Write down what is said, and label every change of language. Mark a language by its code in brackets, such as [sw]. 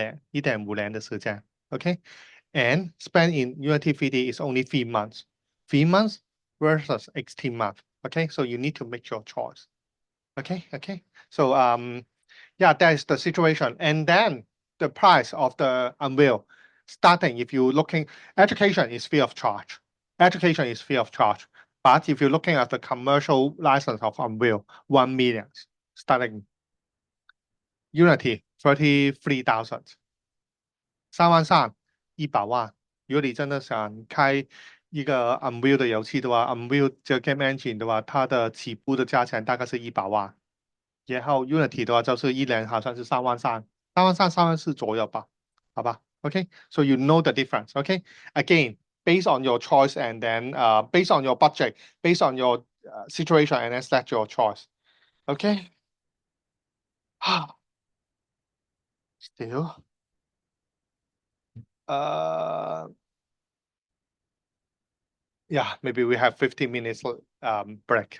[zh] 一点五年的时间 okay? [en] And spend in Unity 3D is only 3 months. 3 months versus 18 months. Okay, so you need to make your choice. Okay. So yeah, that is the situation. And then the price of the Unreal, starting if you're looking, education is free of charge. Education is free of charge. But if you're looking at the commercial license of Unreal, 1 million starting. Unity 33,000. 3万3, 100万。 [zh] 如果你真的想开一个 Unreal 的游戏的话，Unreal 这个 Game Engine 的话，它的起步的价钱大概是100万。然后 Unity 的话就是一年好像是3万3，3万4左右吧，好吧？ [en] Okay, so you know the difference. Okay, again, based on your choice and then based on your budget, based on your situation, and then select your choice. Okay. Still, uh, yeah, maybe we have 15 minutes break.